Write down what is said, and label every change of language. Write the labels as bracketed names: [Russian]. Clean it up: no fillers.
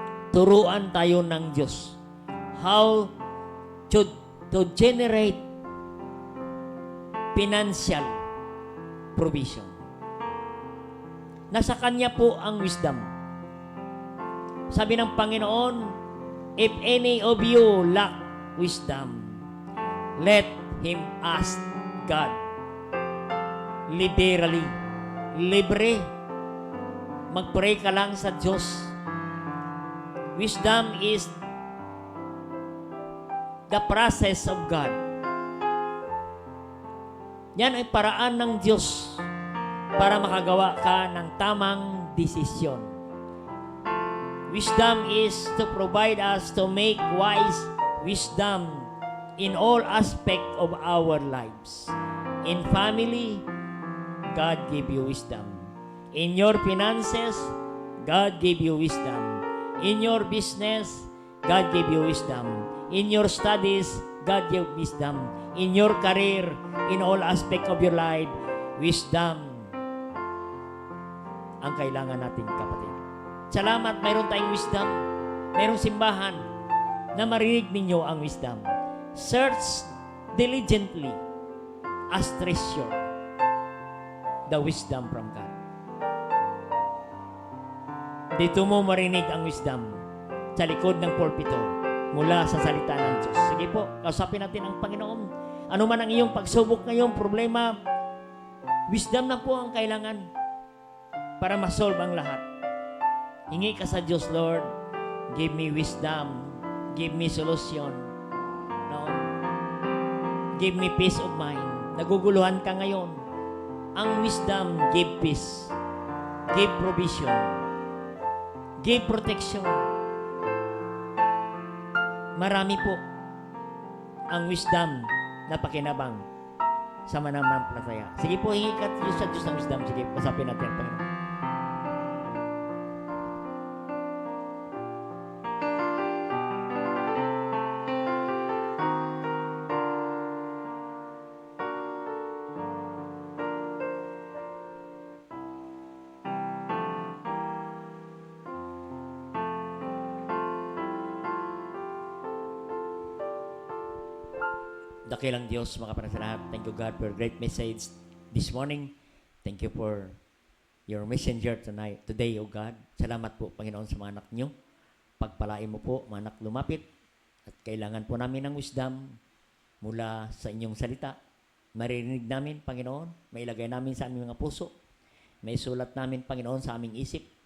[Filipino] Turuan tayo ng Diyos [English] how to generate financial provision. [Filipino] Nasa Kanya po ang wisdom. Sabi ng Panginoon, [English] if any of you lack wisdom, let him ask God. [Filipino] Literally, libre. Mag-pray ka lang sa Diyos. [English] Wisdom is the process of God. [Filipino] Yan ay paraan ng Diyos para makagawa ka ng tamang desisyon. [English] Wisdom is to provide us to make wise wisdom in all aspect of our lives. In family, God give you wisdom. In your finances, God give you wisdom. In your business, God give you wisdom. In your studies, God give wisdom. In your career, in all aspect of your life, wisdom [Filipino] ang kailangan natin, kapatid. Salamat, mayroon tayong wisdom. Mayroong simbahan na marinig ninyo ang wisdom. [English] Search diligently as treasure the wisdom from God. [Filipino] Dito mo marinig ang wisdom sa likod ng pulpito mula sa salita ng Diyos. Sige po, kausapin natin ang Panginoon. Ano man ang iyong pagsubok ngayon, problema, wisdom na po ang kailangan para masolve ang lahat. Hingi ka sa Diyos, [English] Lord, give me wisdom, give me solution, no? Give me peace of mind. [Filipino] Naguguluhan ka ngayon. [English] Ang wisdom, give peace, give provision, give protection. [Filipino] Marami po ang wisdom na pakinabang sa mananampalataya. Sige po, hingi ka sa Diyos ng wisdom. Sige, usapin natin ang Panginoon. Dakilang Diyos, mga kapatid sa lahat. [English] Thank you, God, for your great message this morning. Thank you for your messenger today, O God. [Filipino] Salamat po, Panginoon, sa mga anak nyo. Pagpalain mo po, mga anak lumapit. At kailangan po namin ng wisdom mula sa inyong salita. Maririnig namin, Panginoon. Mailagay namin sa aming mga puso. May sulat namin, Panginoon, sa aming isip.